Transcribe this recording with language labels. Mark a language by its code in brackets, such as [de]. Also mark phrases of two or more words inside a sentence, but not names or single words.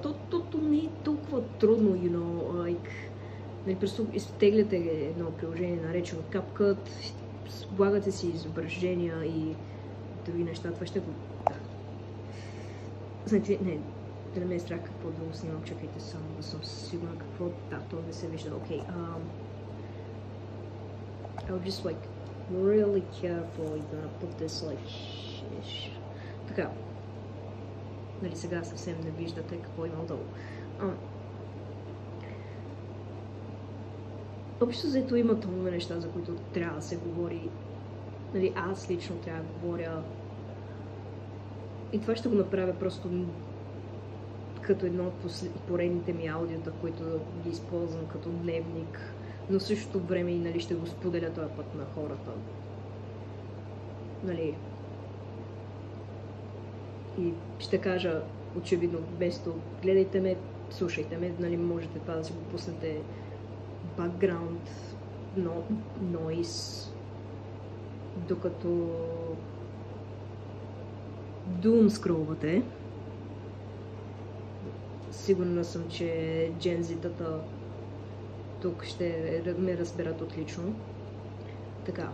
[bg] То не е толкова трудно, нали, просто изтегляте едно приложение, наречено CapCut, слагате си изображения и други неща. Това ще го... Значи, да не ме е страх какво да го снимам. Чакайте само да съм сигурна какво... Да, то не се вижда. Окей. [en] I'll just like really carefully gonna put this like... [bg] Така. Нали, сега съвсем не виждате какво има отдолу. Общо взето има толкова неща, за които трябва да се говори. Нали, аз лично трябва да говоря. И това ще го направя просто като едно от поредните ми аудиота, които ги използвам като дневник. Но в същото време и, нали, ще го споделя този път на хората. Нали. И ще кажа, очевидно, вместо гледайте ме, слушайте ме, нали, можете това да си го пуснете [en] background noise, [bg] докато doom скролвате. Сигурна съм, че джензитата тук ще ме разберат отлично. Така.